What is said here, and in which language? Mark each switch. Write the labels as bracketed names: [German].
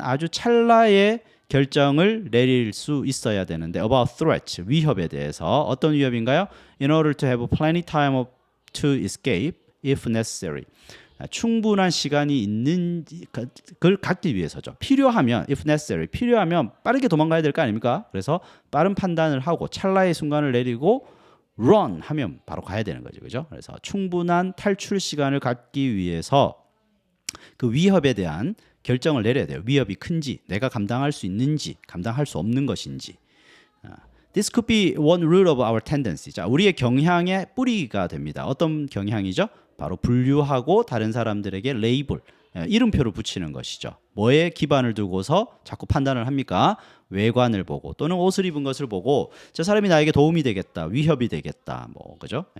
[Korean] 아주 찰나의 결정을 내릴 수 있어야 되는데 about threat, 위협에 대해서 어떤 위협인가요? [English] In order to have plenty time to escape if necessary. [Korean] 충분한 시간이 있는 걸 갖기 위해서죠. 필요하면 if necessary, 필요하면 빠르게 도망가야 될 거 아닙니까? 그래서 빠른 판단을 하고 찰나의 순간을 내리고 run 하면 바로 가야 되는 거죠. 그죠? 그래서 충분한 탈출 시간을 갖기 위해서 그 위협에 대한 결정을 내려야 돼요. 위협이 큰지, 내가 감당할 수 있는지, 감당할 수 없는 것인지. [English] This could be one root of our tendency. [Korean] 자, 우리의 경향의 뿌리가 됩니다. 어떤 경향이죠? 바로 분류하고 다른 사람들에게 레이블, 이름표를 붙이는 것이죠. 뭐에 기반을 두고서 자꾸 판단을 합니까? 외관을 보고 또는 옷을 입은 것을 보고 저 사람이 나에게 도움이 되겠다, 위협이 되겠다, 뭐 그죠?